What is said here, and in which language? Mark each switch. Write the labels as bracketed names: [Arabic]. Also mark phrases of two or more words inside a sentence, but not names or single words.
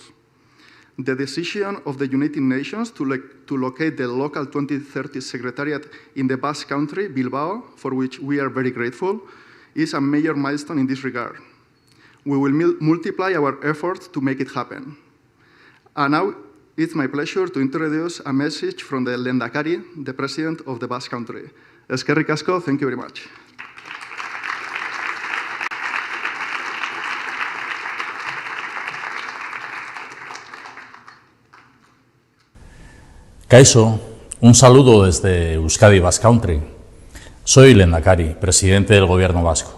[English] The decision of the United Nations to locate the local 2030 Secretariat in the Basque Country, Bilbao, for which we are very grateful, is a major milestone in this regard. We will multiply our efforts to make it happen. And now it's my pleasure to introduce a message from the Lehendakari, the President of the Basque Country. [Basque] Eskerrik asko, [English] thank you very much. [Spanish] Kaixo, un saludo desde Euskadi Basque Country. Soy Lehendakari, presidente del Gobierno vasco.